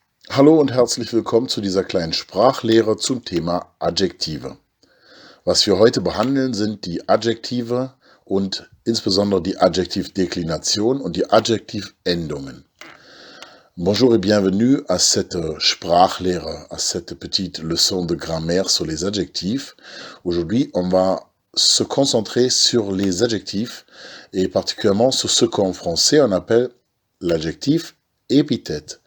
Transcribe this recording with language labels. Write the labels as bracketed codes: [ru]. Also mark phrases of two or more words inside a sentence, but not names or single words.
[de] Hallo und herzlich willkommen zu dieser kleinen Sprachlehre zum Thema Adjektive. Was wir heute behandeln, sind die Adjektive und insbesondere die Adjektivdeklination und die Adjektivendungen. [fr] Bonjour et bienvenue à cette Sprachlehre, à cette petite leçon de grammaire sur les adjectifs. Aujourd'hui, on va se concentrer sur les adjectifs et particulièrement sur ce qu'en français on appelle l'adjectif épithète.